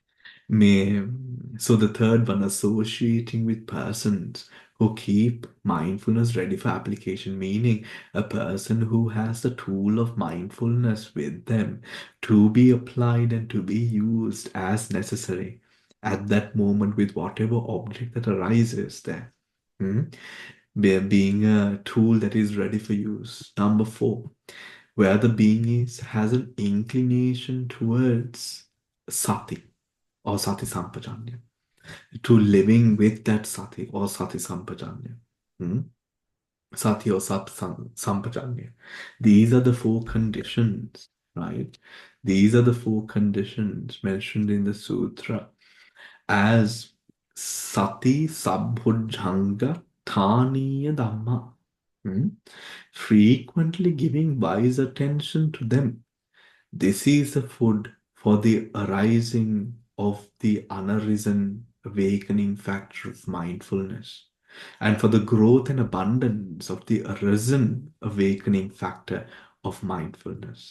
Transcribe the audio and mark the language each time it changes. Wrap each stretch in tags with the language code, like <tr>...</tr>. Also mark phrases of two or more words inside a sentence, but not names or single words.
<en>So the third one, associating with persons who keep mindfulness ready for application, meaning a person who has the tool of mindfulness with them to be applied and to be used as necessary at that moment with whatever object that arises there. Hmm? Being a tool that is ready for use. Number four, where the being has an inclination towards sati or</en> <pi>sati sampajanya,</pi> <en>to living with that sati or</en> <pi>sati sampajanya.</pi> <en>Hmm? Sati or sampajanya. These are the four conditions, right? These are the four conditions mentioned in the sutra as</en> <pi>sati sabbhujjhanga thaniya dhamma.</pi> <en>Hmm? Frequently giving wise attention to them. This is the food for the arising of the unarisen awakening factor of mindfulness, and for the growth and abundance of the arisen awakening factor of mindfulness.</en>